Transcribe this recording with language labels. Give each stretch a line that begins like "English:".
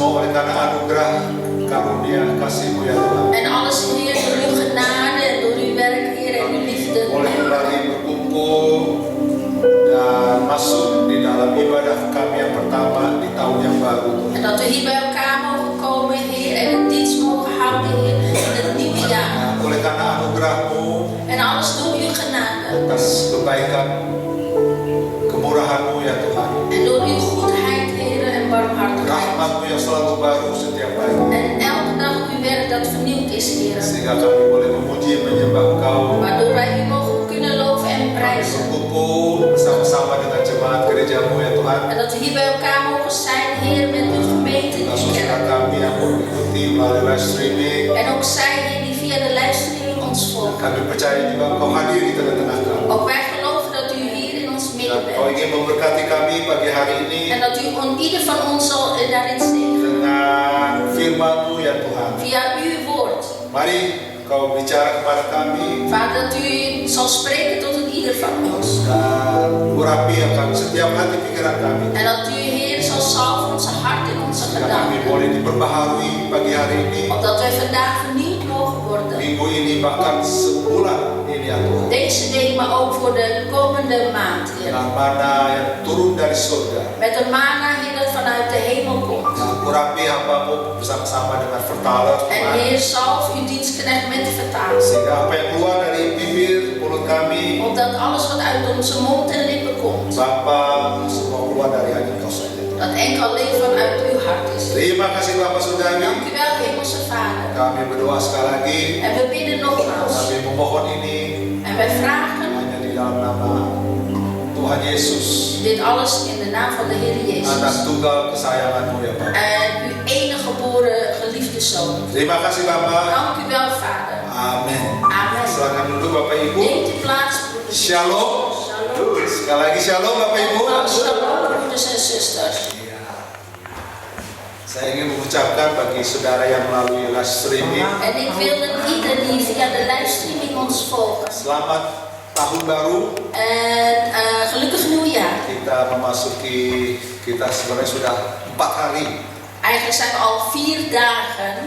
Indonesian: anugerah karunia kasih-Mu ya Tuhan.
Dutch: En alles, Heer, door uw genade en door uw werk, Heer, en uw liefde.
Indonesian: Boleh kembali berkumpul dan masuk di dalam ibadah kami yang pertama di tahun yang baru.
Dutch: En dat we hier bij elkaar mogen komen, Heer, en een dienst mogen houden, Heer, in het nieuwe jaar.
Indonesian: Nah, oleh karena anugerah-Mu
Dutch: En alles door uw genade.
Indonesian: atas kebaikan, kemurahan-Mu ya Tuhan.
Dutch: En door uw goedheid, Heer, en barmhartigheid.
Indonesian: Rahmat-Mu yang selalu baru setiap hari.
Dutch: En elke dag uw werk dat vernieuwd is, Heer.
Indonesian: Sehingga kami boleh memuji menyembah Engkau.
Dutch: Waardoor wij u mogen kunnen loven en prijzen.
Indonesian: Berkumpul bersama-sama dengan jemaat gereja-Mu ya Tuhan.
Dutch: En dat we hier bij elkaar mogen zijn, Heer, met uw gemeente
Indonesian: Dan
Dutch: die
Indonesian: saudara
Dutch: kerk.
Indonesian: kami yang mengikuti melalui live streaming.
Dutch: En ook zij, Heer, die via de livestreaming ons volgen.
Indonesian: Kami percaya juga Engkau hadir di tengah-tengah kami.
Dutch: Ook wij geloven dat u hier in ons
Indonesian: Dan
Dutch: midden
Indonesian: Engkau
Dutch: bent.
Indonesian: ingin memberkati kami pagi hari ini
Dutch: En dat u ieder van ons zal daarin zegenen.
Indonesian: dengan firman-Mu ya Tuhan.
Dutch: Via uw woord.
Indonesian: Mari Engkau bicara kepada kami
Dutch: Vader, dat u zal spreken tot een ieder van ons.
Indonesian: dan urapi akan setiap hati pikiran kami.
Dutch: En dat u, Heer, zal salven onze hart en onze
Indonesian: Sehingga kami
Dutch: gedachten.
Indonesian: boleh diperbaharui pagi hari ini,
Dutch: Opdat wij vandaag vernieuwd mogen worden.
Indonesian: minggu ini, bahkan sebulan ini ya Tuhan.
Dutch: Deze week, maar ook voor de komende maand, Heer.
Indonesian: Dengan mana yang turun dari surga.
Dutch: Met een mana, Heer, dat vanuit de hemel komt.
Indonesian: Nah, urapi hamba-Mu bersama-sama dengan
Dutch: vertaler En
Indonesian: Tuhan.
Dutch: Heer, salf uw dienstknecht met de vertaling.
Indonesian: Sehingga apa yang keluar dari bibir mulut kami,
Dutch: Opdat alles wat uit onze mond en lippen komt,
Indonesian: Bapa, semua keluar dari hati Engkau saja.
Dutch: dat enkel alleen vanuit uw hart is.
Indonesian: Terima kasih Bapak Saudari.
Dutch: Dank u wel, Hemelse Vader.
Indonesian: Kami berdoa sekali lagi.
Dutch: En we bidden nogmaals.
Indonesian: Kami memohon ini
Dutch: En wij vragen
Indonesian: hanya di dalam nama Tuhan Yesus,
Dutch: dit alles in de naam van de Heer
Indonesian: Anak
Dutch: Jezus.
Indonesian: tunggal kesayangan-Mu ya Bapak.
Dutch: En uw enige geboren geliefde Zoon.
Indonesian: Terima kasih Bapak.
Dutch: Dank u wel, Vader.
Indonesian: Amin.
Dutch: Amen.
Indonesian: Silakan duduk Bapak Ibu.
Dutch: Neemt u plaats, broeders.
Indonesian: Shalom.
Dutch: Shalom.
Indonesian: Sekali lagi shalom Bapak Ibu.
Dutch: Shalom, broeders en zusters.
Indonesian: Iya. Saya ingin mengucapkan bagi saudara yang melalui live streaming,
Dutch: En ik wil een ieder die via de livestreaming ons volgt.
Indonesian: selamat tahun baru.
Dutch: En gelukkig nieuwjaar.
Indonesian: Kita kita sebenarnya sudah 4 hari
Dutch: Eigenlijk zijn we al 4 dagen.